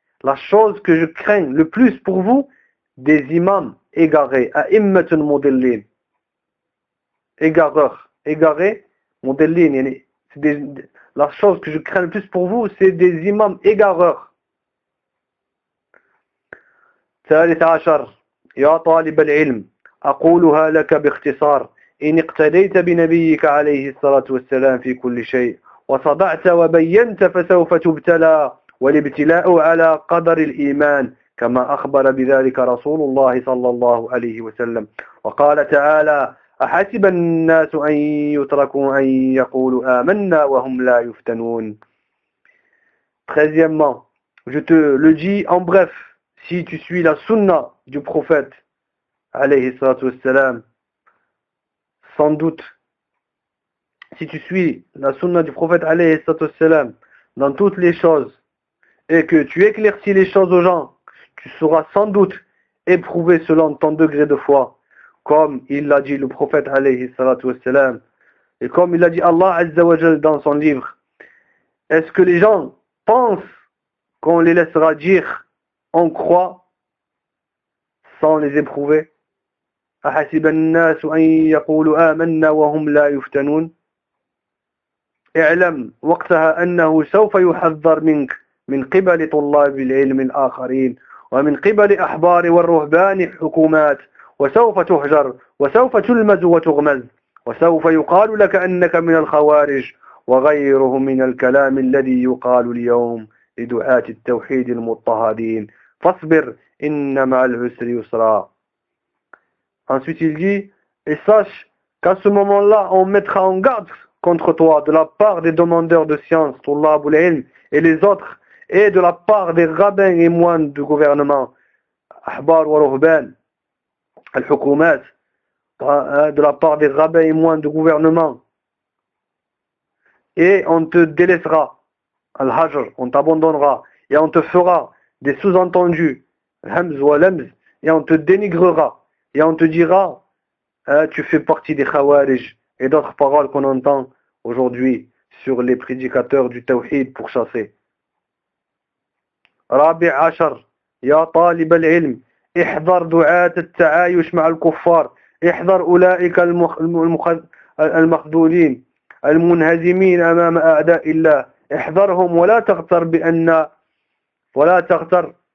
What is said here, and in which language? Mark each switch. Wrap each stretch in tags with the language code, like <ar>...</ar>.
<fr>La chose que je crains le plus pour vous, des imams égarés, à</fr> <ar>immatun modellin,</ar> <fr>égaré, modellin, la chose que je crains le plus pour vous, c'est des imams égareurs.</fr> <ar>ثالث عشر يا طالب العلم أقولها لك باختصار إن اقتديت بنبيك عليه الصلاة والسلام في كل شيء وصدعت وبينت فسوف تبتلى والابتلاء على قدر الإيمان كما أخبر بذلك رسول الله صلى الله عليه وسلم وقال تعالى أحسب الناس أن يتركوا أن يقولوا آمنا وهم لا يفتنون.</ar> <fr>Treizièmement, je te le dis en bref, si tu suis la sunna du prophète</fr> <ar>عليه الصلاة والسلام,</ar> <fr>sans doute, si tu suis la sunna du prophète عليه الصلاة والسلام dans toutes les choses et que tu éclaircis les choses aux gens, tu seras sans doute éprouvé selon ton degré de foi, comme il l'a dit le prophète alayhi salatu wassalam, et comme il l'a dit Allah Azza wa Jal dans son livre. Est-ce que les gens pensent qu'on les laissera dire on croit sans les éprouver?</fr> <ar>أَحَسِبَ النَّاسُ أَن يَقُولُ آمَنَّا وَهُمْ لَا يُفْتَنُونَ اعْلَمْ وَقْتَهَا أَنَّهُ سَوْفَ يُحَذَّرْ مِنْكَ مِنْ قِبَلِ طُلَّابِ الْعِلْمِ الْآخَرِينَ ومن قبل أحبار والرهبان حكومات وسوف تهجر وسوف تلمز وتغمز وسوف يقال لك أنك من الخوارج وغيره من الكلام الذي يقال اليوم لدعاة التوحيد المضطهدين فاصبر إنما العسر يسرا.</ar> <fr>Ensuite il dit, et sache qu'à ce moment-là on mettra en garde contre toi de la part des demandeurs de science, طلاب العلم, et les autres, et de la part des rabbins et moines du gouvernement,</fr> <ar>Ahbar wa Ruhban, Al-Hukumat,</ar> <fr>de la part des rabbins et moines du gouvernement. Et on te délaissera, Al-Hajr, on t'abandonnera, et on te fera des sous-entendus,</fr> <ar>Al-Hamz wa Al-Hamz,</ar> <fr>et on te dénigrera, et on te dira, tu fais partie des Khawarij, et d'autres paroles qu'on entend aujourd'hui sur les prédicateurs du Tawhid pour chasser.</fr> <ar>رابع عشر يا طالب العلم احذر دعاة التعايش مع الكفار احذر أولئك المخذولين المنهزمين أمام أعداء الله احذرهم ولا تغتر</ar>